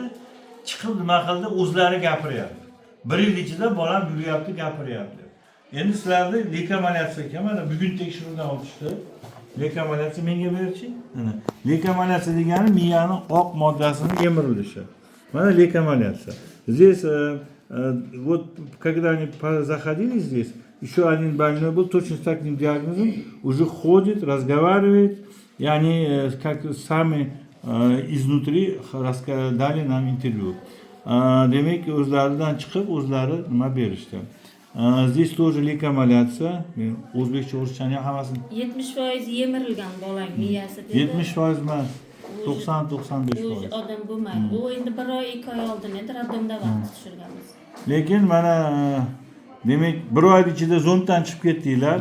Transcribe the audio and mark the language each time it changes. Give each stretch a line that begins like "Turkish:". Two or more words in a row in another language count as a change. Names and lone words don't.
Uzbek: Chiqib nima qildi? O'zlari gapiryapti. Bir yil ichida bolam yuryapti, gapiryapti. Endi sizlarni leykomalatsiya ekan, mana bugun tekshiruvdan o'tishdi. Leykomalatsiya menga berchi? Mana leykomalatsiya degani miyani oq moddasini emirilishi. Mana leykomalatsiya.
Russian: Здесь вот когда они заходили здесь, еще один больной был точно с таким диагнозом, уже ходит, разговаривает, и они как сами изнутри дали нам интервью.
Uzbek: Demek ki o'zlaridan chiqib o'zlari nima berishdi.
Russian: Здесь тоже лейкомаляция.
Uzbek: O'zbekcha o'zbekchani hammasini 70% yemirilgan bolang miyasi dedi. 70% emas. 90-95%. Odam bo'lmaydi. U endi 1 oy 2 oy oldin edi, raddomda vaqt tushirganmiz. Lekin mana demak 1 oy ichida zonddan chiqib ketdinglar.